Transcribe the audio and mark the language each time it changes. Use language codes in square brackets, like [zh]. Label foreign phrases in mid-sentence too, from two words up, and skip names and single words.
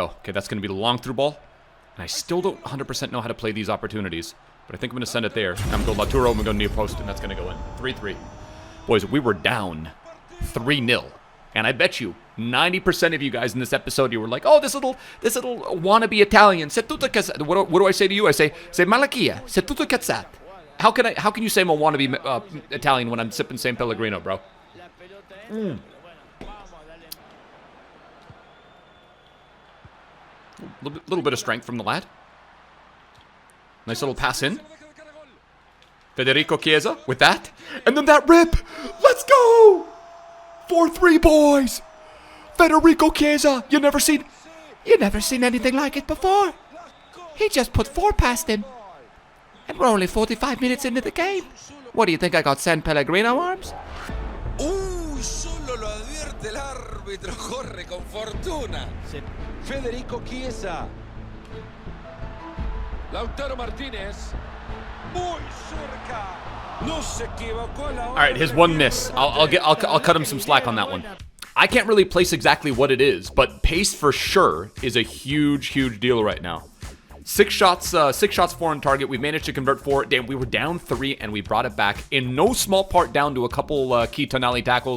[en] Okay, that's going to be the long through ball. And I still don't 100% know how to play these opportunities. But I think I'm going to send it there. And I'm going to go Lautaro, and we're going to near post, and that's going to go in. 3-3. Boys, we were down 3-0. And I bet you 90% of you guys in this episode, you were like, oh, this little wannabe Italian. What do I say to you? I say Malakia. [it] C'est tutto cazzate. [en] How can you say I'm a wannabe Italian when I'm sipping San Pellegrino, bro? Little bit of strength from the lad. Nice little pass in. Federico Chiesa with that. And then that rip. Let's go. 4-3, boys. Federico Chiesa. You never seen anything like it before. He just put 4 past him. And we're only 45 minutes into the game. What do you think, I got San Pellegrino arms? [es] Solo lo advierte el árbitro. Corre con fortuna. Federico Chiesa. Lautaro Martínez. Muy cerca. No se equivocó la hora. [en] All right, his one miss. I'll cut him some slack on that one. I can't really place exactly what it is, but pace for sure is a huge deal right now. 6 shots, 4 on target. We managed to convert 4. Damn, we were down 3 and we brought it back. In no small part down to a couple key Tonali tackles.